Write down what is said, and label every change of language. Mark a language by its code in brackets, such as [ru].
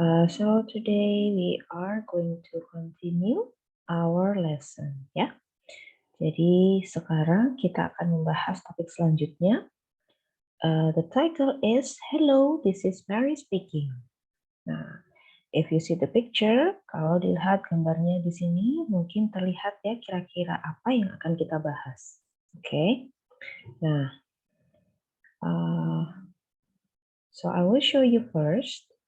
[en] So today we are going to continue our lesson, ya. [id] Jadi sekarang kita akan membahas topik selanjutnya. [en] The title is Hello, this is Mary speaking. Nah, if you see the picture, [id] kalau dilihat gambarnya di sini, mungkin terlihat ya kira-kira apa yang akan kita bahas. Oke. [en] Nah, so I will show you first.